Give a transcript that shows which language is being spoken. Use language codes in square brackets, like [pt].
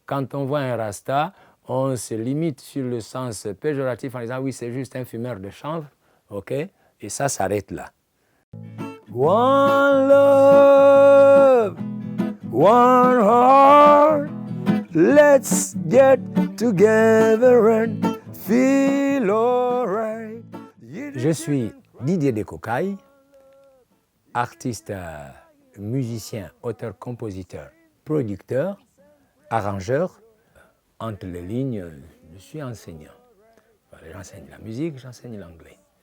[fr] quand on voit un rasta, on se limite sur le sens péjoratif en disant oui, c'est juste un fumeur de chanvre, ok? Et ça s'arrête là. [en] One love, one heart, let's get together and feel alright. [fr] Je suis Didier Decocaille, artiste, musicien, auteur, compositeur, producteur, arrangeur. Entre les lignes, je suis enseignant. Voilà, j'enseigne la musique, j'enseigne l'anglais.